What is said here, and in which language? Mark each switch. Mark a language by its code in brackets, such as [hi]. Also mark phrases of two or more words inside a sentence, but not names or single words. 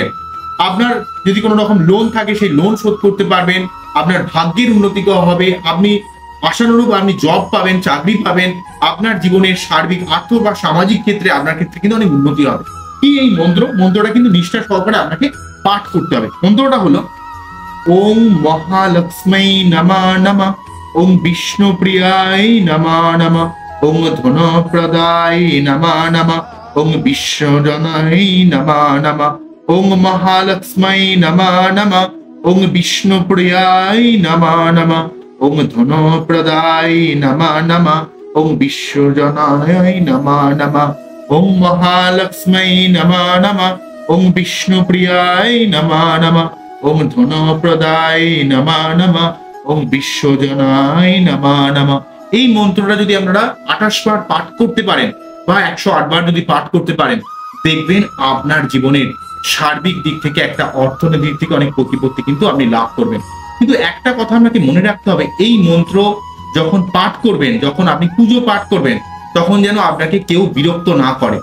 [bn] আপনার যদি কোনো রকম লোন থাকে, সেই লোন শোধ করতে পারবেন। আপনার ভাগ্যের উন্নতি হবে। আপনি আশানুরূপ আপনি জব পাবেন, চাকরি পাবেন। আপনার জীবনের সার্বিক আর্থ বা সামাজিক ক্ষেত্রে আপনার ক্ষেত্রে কিন্তু অনেক উন্নতি হবে। কি এই মন্ত্রটা কিন্তু নিষ্ঠা সহকারে আপনাকে পাঠ করতে হবে। মন্ত্রটা হলো [sa] ওং মহালক্ষ্মী নমা নমঃ, ওং বিষ্ণুপ্রিয়ায় নমা নমঃ, ওং ধনপ্রদায় নমা নমঃ, ওং বিশ্বজনায় নমা নমঃ, ওং মহালক্ষ্মী নমা নমঃ, ওং বিষ্ণুপ্রিয়ায় নমা নমঃ, ওং ধনপ্রদায় নমা নমঃ, ওং বিশ্বজনায় নমা নমঃ, ওং মহালক্ষ্মী নমা নমঃ, ওং বিষ্ণুপ্রিয়ায় নমা নমঃ, ওং ধনপ্রদায় নমা নমঃ, ওং বিশ্বজনায় নমা নমঃ। [bn] এই মন্ত্রটা যদি আপনারা 28 বার পাঠ করতে পারেন বা 108 বার যদি পাঠ করতে পারেন, দেখবেন আপনার জীবনের সার্বিক দিক থেকে, একটা অর্থনৈতিক দিক থেকে অনেক প্রতিপত্তি কিন্তু আপনি লাভ করবেন। কিন্তু একটা কথা আপনাকে মনে রাখতে হবে, এই মন্ত্র যখন পাঠ করবেন, যখন আপনি পুজো পাঠ করবেন, তখন যেন আপনাকে কেউ বিরক্ত না করে।